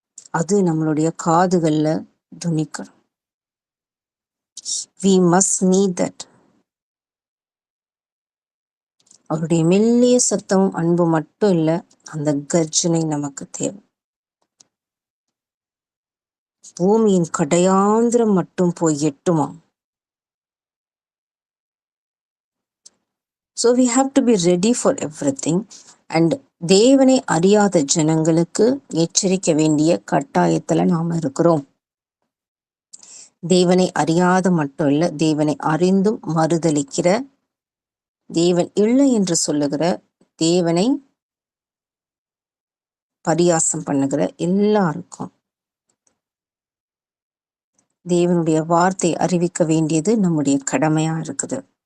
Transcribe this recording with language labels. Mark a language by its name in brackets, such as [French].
[Tamil] அது நம்மளுடைய காதுகள்ல துணிக்கணும். [English] We must need that. [Tamil] அவருடைய மெல்லிய சத்தம் அன்பு மட்டும் இல்ல, அந்த கர்ஜனை நமக்கு தேவை. பூமியின் கடையாந்திரம் மட்டும் போய் எட்டுமா. [English] So we have to be ready for everything. [Tamil] And தேவனை அறியாத ஜனங்களுக்கு எச்சரிக்க வேண்டிய கட்டாயத்துல நாம இருக்கிறோம். தேவனை அறியாத மட்டும் இல்ல, தேவனை அறிந்தும் மறுதலிக்கிற, தேவன் இல்லை என்று சொல்லுகிற, தேவனை பரியாசம் பண்ணுகிற எல்லாருக்கும் தேவனுடைய வார்த்தை அறிவிக்க வேண்டியது நம்முடைய கடமையா இருக்குது.